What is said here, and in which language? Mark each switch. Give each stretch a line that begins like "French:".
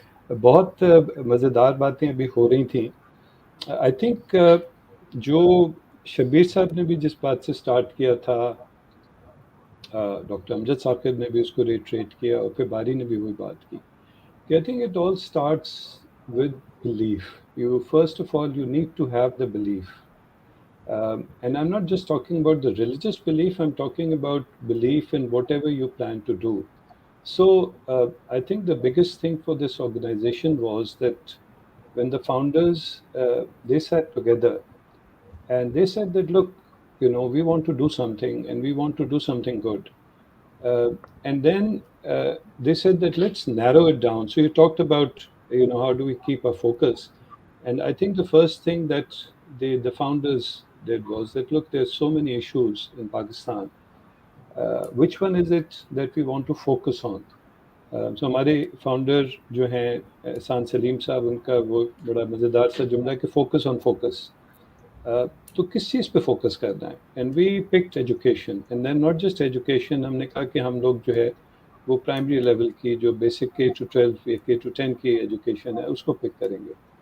Urdu: بہت مزیدار باتیں ابھی ہو رہی تھیں. آئی تھنک جو شبیر صاحب نے بھی جس بات سے سٹارٹ کیا تھا, ڈاکٹر امجد ثاقب نے بھی اس کو ریٹریٹ کیا, اور پھر باری نے بھی وہی بات کی کہ
English: I think it all starts with belief. You first of all you need to have the belief, and I'm not just talking about the religious belief. I'm talking about belief in whatever you plan to do. So I think the biggest thing for this organization was that when the founders they sat together and they said that, look, we want to do something and we want to do something good. And then they said that let's narrow it down. So you talked about, how do we keep our focus? And I think the first thing that the founders did was that, look, there's so many issues in Pakistan. Which one is it that we want to focus on?
Urdu: So ہمارے founder جو ہیں احسان سلیم صاحب, ان کا وہ بڑا مزیدار سا جملہ ہے کہ فوکس آن فوکس. تو کس چیز پہ فوکس کرنا ہے؟
English: And we picked education, and then not just education.
Urdu: ہم نے کہا کہ ہم لوگ جو ہے وہ پرائمری لیول کی جو بیسک K-12 یا K-10 کی ایجوکیشن ہے اس کو پک کریں گے.